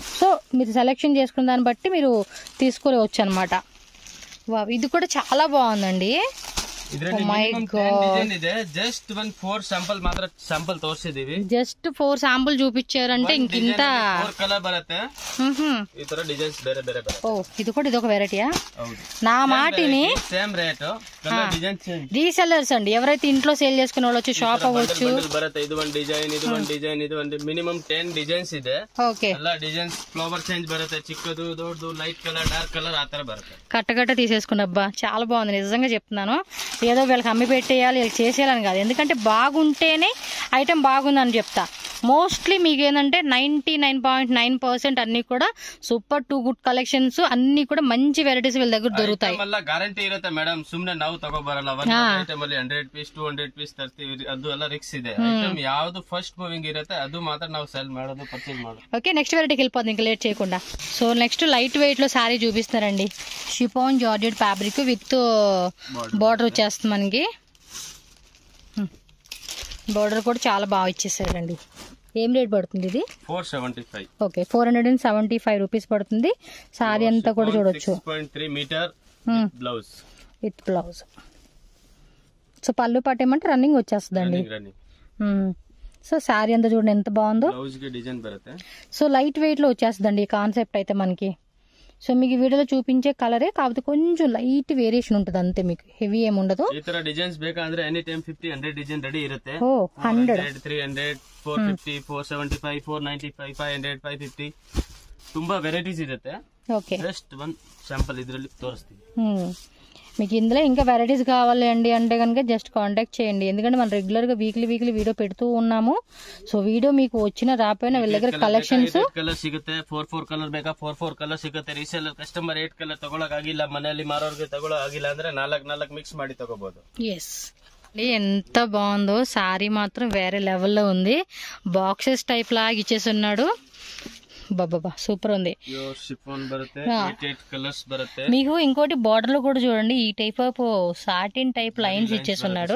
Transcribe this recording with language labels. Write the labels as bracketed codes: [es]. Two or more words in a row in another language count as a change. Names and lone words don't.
[te] సో మీరు సెలెక్షన్ చేసుకున్న దాన్ని బట్టి మీరు తీసుకోవచ్చు అనమాట. ఇది కూడా చాలా బాగుందండి. [kn] జస్ట్ 4 శాంపుల్ ಮಾತ್ರ శాంపుల్ ತೋರಿಸಿದೀವಿ. [te] జస్ట్ 4 శాంపుల్ చూపించారంటే ఇంకింత [kn] కలర్ బರುತ್ತೆ, ఈ ತರ డిజైన్స్ ಬೇರೆ ಬೇರೆ ಬರುತ್ತೆ. [te] ఓ ఇది కూడా ఇదొక వెరైటీయా? నా మాటిని [en] same rate, color design change. [te] రీసెల్లర్స్ అండి, ఎవరైతే ఇంట్లో సేల్ చేసుకునే వాళ్ళు వచ్చి షాప్ అవ్వచ్చు. [kn] ಬರುತ್ತೆ ಇದು ಒಂದು ಡಿಸೈನ್, ಇದು ಒಂದು ಡಿಸೈನ್, ಇದು ಒಂದು ಮಿನಿಮಂ 10 ಡಿಸೈನ್ಸ್ ಇದೆ. [te] ఓకే, [kn] ಎಲ್ಲ ಡಿಸೈನ್ಸ್ [en] flower change [kn] ಬರುತ್ತೆ, ಚಿಕ್ಕದು ದೊಡ್ಡದು [en] light color dark color [kn] ఆ ತರ ಬರುತ್ತೆ. [te] కట్టకట్ట తీసేసుకున్నబ్బా చాలా బాగుంది, నిజంగా చెప్తున్నాను. ఏదో వీళ్ళకి అమ్మి పెట్టేయాలి, వీళ్ళకి చేసేయాలని కాదు, ఎందుకంటే బాగుంటేనే ఐటమ్ బాగుందని చెప్తా. మోస్ట్లీ మీకు ఏంటంటే 99.9% అన్ని కూడా [en] super too good collections, [te] అన్ని కూడా మంచి వెరైటీస్ వీళ్ళ దగ్గర దొరుకుతాయి. [kn] ಗ್ಯಾರಂಟಿ ಇರುತ್ತೆ ಮೇಡಮ್, ಸುಮ್ನೆ ನಾವು ತಗೋಬರಲ್ಲ. ಐಟಮ್ ಅಲ್ಲಿ 100 ಪೀಸ್ 200 ಪೀಸ್ ತರ್ತೀವಿ, ಅದು ಎಲ್ಲ ರಿಕ್ಸ್ ಇದೆ. ಐಟಮ್ ಯಾವ್ದು [en] fast moving [kn] ಇರುತ್ತೆ ಅದು ಮಾತ್ರ ನಾವು సెల్ ಮಾಡೋದು, పర్చేజ్ ಮಾಡೋದು. [te] ఓకే, నెక్స్ట్ వెరైటీకి వెళ్ళిపోతుంది ఇంకా లేట్ చేయకుండా. సో [en] next light weight [te] లో సారీ చూపిస్తారండి. [en] chiffon georgette fabric with border [te] వచ్చేస్తుంది మనకి. బార్డర్ కూడా చాలా బాగా ఇచ్చేసారండి. ఏం రేట్ పడుతుంది ఇది? 475. ఓకే, 475 రూపీస్ పడుతుంది. సారీ అంతా కూడా చూడొచ్చు. [en] 6.3 meter blouse with blouse. [te] సో పళ్ళు పాట ఏమంటే రన్నింగ్ వచ్చేస్తుందండి. సో సారీ అంతా చూడండి ఎంత బాగుందో. సో [en] light weight [te] లో వచ్చేస్తుందండి ఈ కాన్సెప్ట్ అయితే మనకి. సో మీకు వీడియోలో చూపించే కలరే, కాకపోతే కొంచెం [en] light variation [te] ఉంటుంది అంతే, మీకు హెవీ ఏమి ఉండదు. [kn] ఈ ತರ డిజైన్స్ ಬೇಕಂದ್ರೆ [en] any time [kn] 50-100 [en] design ready [kn] ಇರುತ್ತೆ. 100 300 450 475 495 500 550 ತುಂಬಾ ವೆರೈಟೀಸ್ ಇರುತ್ತೆ. [te] ఓకే, [en] just one sample [kn] ఇద్ರಲ್ಲಿ ತೋರಿಸ್ತೀವಿ. [te] మీకు ఇందులో ఇంకా వెరైటీస్ కావాలి అండి అంటే కనుక [en] just contact [te] చేయండి, ఎందుకంటే మనం రెగ్యులర్ గా [en] weekly video [te] పెడుతూ ఉన్నాము. సో వీడియో మీకు వచ్చిన రాపోయినా వీళ్ళ దగ్గర కలెక్షన్స్ [kn] ಕಲರ್ ಸಿಗುತ್ತೆ. 4 ಕಲರ್ ಬೇಕಾ 4 ಕಲರ್ ಸಿಗುತ್ತೆ. [en] resale customer [kn] 8 ಕಲರ್ ತಗೊಳಕ್ ಆಗಿಲ್ಲ, ಮನೆಯಲ್ಲಿ ಮಾರೋರ್ಗೆ ತಗೊಳಕ್ ಆಗಿಲ್ಲ ಅಂದ್ರೆ 4 ಮಿಕ್ಸ್ ಮಾಡಿ ತಗೋಬಹುದು. [te] ఎస్, ఎంత బాగుందో సారీ మాత్రం వేరే లెవెల్లో ఉంది. [en] boxes type [te] లాగా ఇచ్చేసి ఉన్నాడు. బాబా సూపర్ ఉంది. మీకు ఇంకోటి బార్డర్ లో కూడా చూడండి, ఈ [en] type of satin type lines [te] ఇచ్చేసి ఉన్నాడు.